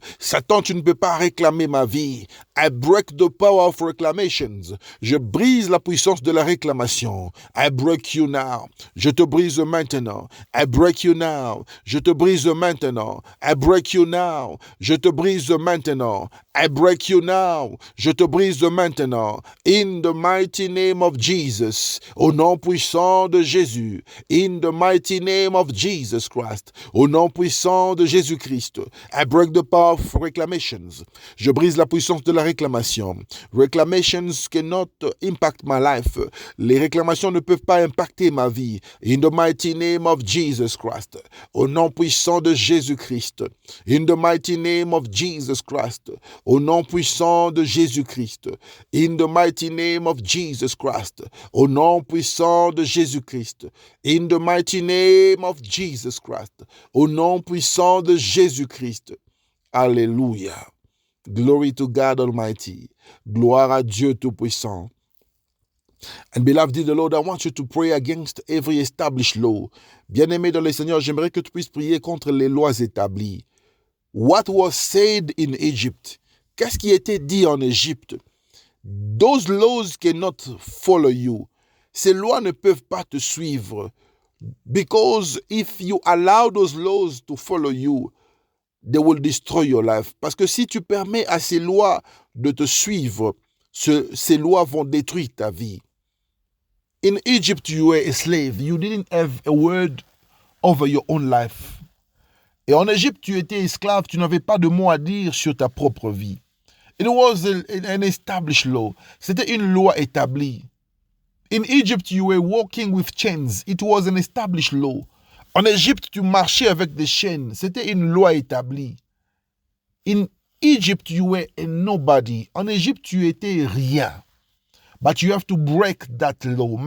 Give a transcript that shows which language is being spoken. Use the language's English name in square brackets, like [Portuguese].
[French] Satan, tu ne peux pas réclamer ma vie. [English] I break the power of reclamations. [French] Je brise la puissance de la réclamation. [English] I break you now. [French] Je te brise maintenant. [English] I break you now. [French] Je te brise maintenant. [English] I break you now. [French] Je te brise maintenant. [English] I break you now. [French] Je te brise maintenant. [English] In the mighty name of Jesus, [French] au nom puissant de Jésus, [English] in the mighty name of Jesus Christ, [French] au nom puissant de Jésus-Christ, [English] I break the power of reclamations. [French] Je brise la puissance de la réclamation. [English] Reclamations cannot impact my life. [French] Les réclamations ne peuvent pas impacter ma vie. [English] In the mighty name of Jesus Christ, [French] au nom puissant de Jésus-Christ, [English] in the mighty name of Jesus Christ, au nom puissant de Jésus-Christ, in the mighty name of Jesus Christ, au nom puissant de Jésus-Christ, in the mighty name of Jesus Christ, au nom puissant de Jésus-Christ. Alléluia. Glory to God Almighty. [French] Gloire à Dieu Tout-Puissant. [English] And beloved in the Lord, I want you to pray against every established law. [French] Bien-aimé dans le Seigneur, j'aimerais que tu puisses prier contre les lois établies. [English] What was said in Egypt? [French] Qu'est-ce qui était dit en Égypte? [English] Those laws cannot follow you. [French] Ces lois ne peuvent pas te suivre. [English] Because if you allow those laws to follow you, they will destroy your life. [French] Parce que si tu permets à ces lois de te suivre, ces lois vont détruire ta vie. [English] In Egypt, you were a slave. You didn't have a word over your own life. [French] Et en Égypte, tu étais esclave. Tu n'avais pas de mot à dire sur ta propre vie. [English] It was an established law. [French] C'était une loi établie. [English] In Egypt, you were walking with chains. It was an established law. [French] En Égypte, tu marchais avec des chaînes. C'était une loi établie. [English] In Egypt, you were a nobody. [French] En Égypte, tu étais rien. [English] But you have to break that law.